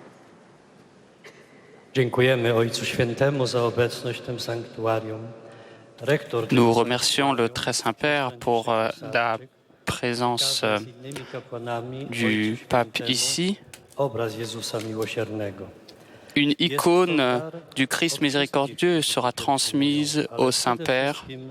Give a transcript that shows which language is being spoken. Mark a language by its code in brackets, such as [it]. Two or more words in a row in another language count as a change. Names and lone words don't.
[pl] Dziękujemy Ojcu Świętemu za obecność w tym sanktuarium. [fr] Nous remercions le Très Saint-Père pour la présence du pape ici. Une icône du Christ miséricordieux sera transmise au Saint-Père.